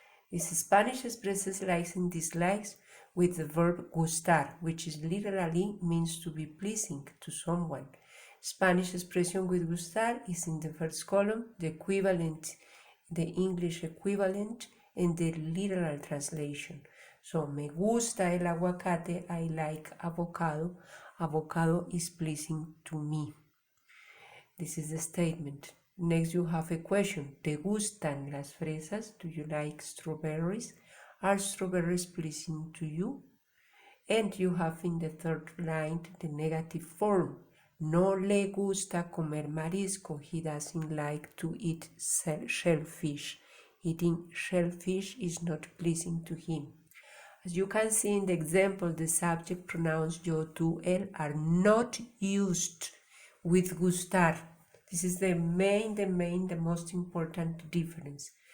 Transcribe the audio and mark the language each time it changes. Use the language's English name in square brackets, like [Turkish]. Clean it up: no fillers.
[English] This Spanish expresses likes and dislikes with the verb gustar, which is literally means to be pleasing to someone. Spanish expression with gustar is in the first column, the equivalent, the English equivalent, and the literal translation. So, [Spanish] me gusta el aguacate, [English] I like avocado. Avocado is pleasing to me. This is the statement. Next you have a question. [Spanish] ¿Te gustan las fresas? [English] Do you like strawberries? Are strawberries pleasing to you? And you have in the third line the negative form. [Spanish] No le gusta comer marisco. [English] He doesn't like to eat shellfish. Eating shellfish is not pleasing to him. As you can see in the example, the subject pronouns yo, tú, él are not used with gustar. This is the most important difference.